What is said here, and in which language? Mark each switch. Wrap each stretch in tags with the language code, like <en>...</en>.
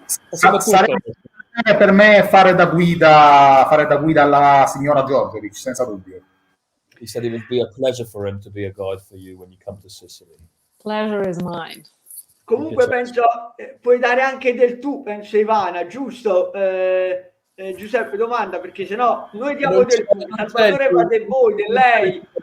<it>Sarebbe per me fare da guida alla signora Giorgiovic, senza dubbio.</it> <en>He said it would be a pleasure for him to be a guide for you when you come to Sicily. Pleasure is mine.</en> <it>Comunque penso puoi dare anche del tu, penso Ivana, giusto? Giuseppe domanda, perché sennò noi diamo del tu, Salvatore va del voi, del lei.</it>